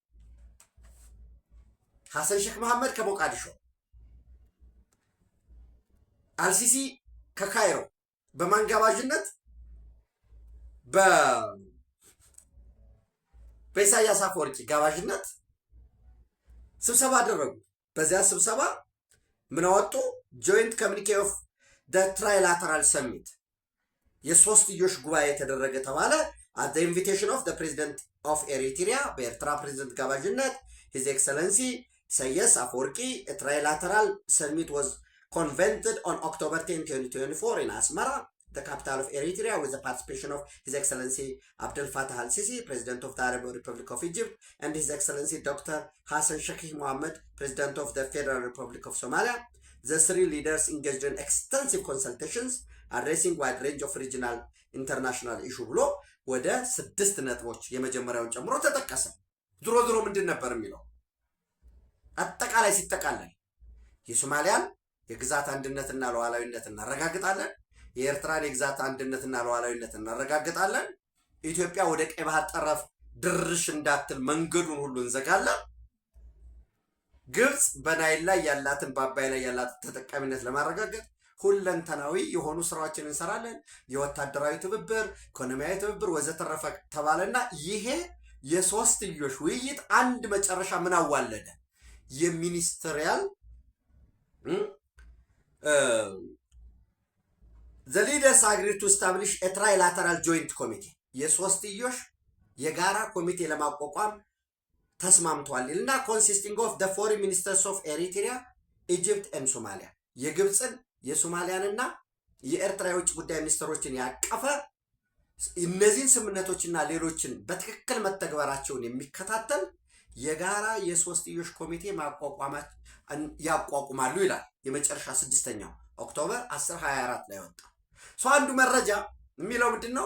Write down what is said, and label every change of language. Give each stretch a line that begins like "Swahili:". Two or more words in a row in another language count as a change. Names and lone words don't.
Amharic: ሐሰን ሼክ መሐመድ ከሞቃዲሾ፣ አልሲሲ ከካይሮ በማንጋባዥነት በኢሳያስ አፈወርቂ ጋባዥነት ስብሰባ አደረጉ። በዚያ ስብሰባ ምን አወጡ?
English: Joint Communiqué of the Trilateral Summit
Amharic: የሶስትዮሽ ጉባኤ ተደረገ ተባለ።
English: at the invitation of the president of Eritrea
Amharic: በኤርትራ ፕሬዝዳንት ጋባዥነት
English: his excellency ኢሳያስ አፈወርቂ a trilateral summit was convened on October 10 2024 in Asmara, the capital of Eritrea, with the participation of his excellency Abdel Fattah al-Sisi, president of the Arab Republic of Egypt, and his excellency Dr. Hassan Sheikh Mohammed, president of the Federal Republic of Somalia. The three leaders engaged in extensive consultations addressing wide range of regional international issue
Amharic: ብሎ ወደ 6 ነጥቦች የመጀመሪያውን ጨምሮ ተጠቀሰ። ድሮ ምንድን ነበር የሚለው አጠቃላይ ሲጠቃለል የሶማሊያን የግዛት አንድነትና ሉዓላዊነት እናረጋግጣለን፣ የኤርትራን የግዛት አንድነትና ሉዓላዊነት እናረጋግጣለን፣ ኢትዮጵያ ወደ ቀይ ባህር ጠረፍ ድርሽ እንዳትል መንገዱን ሁሉ እንዘጋለን፣ ግብጽ በናይል ላይ ያላትን በአባይ ላይ ያላትን ተጠቃሚነት ለማረጋገጥ ሁለንተናዊ የሆኑ ስራዎችን እንሰራለን፣ የወታደራዊ ትብብር፣ ኢኮኖሚያዊ ትብብር ወዘተረፈ ተባለና ይሄ የሶስትዮሽ ውይይት አንድ መጨረሻ ምን አዋለደ?
English: የሚኒስትሪያል the leaders agreed to establish a trilateral joint committee
Amharic: የሶስትዮሽ የጋራ ኮሚቴ ለማቋቋም ተስማምቷል እና
English: consisting of the foreign ministers of Eritrea, Egypt and Somalia
Amharic: የግብጽን የሶማሊያንና የኤርትራ የውጭ ጉዳይ ሚኒስትሮችን ያቀፈ እነዚህን ስምምነቶችና ሌሎችን በትክክል መተግበራቸውን የሚከታተል የጋራ የሶስትዮሽ ኮሚቴ ያቋቁማሉ ይላል። የመጨረሻ 6ኛው ኦክቶበር 10 24 ላይ ወጣ። አንዱ መረጃ የሚለው ምንድነው?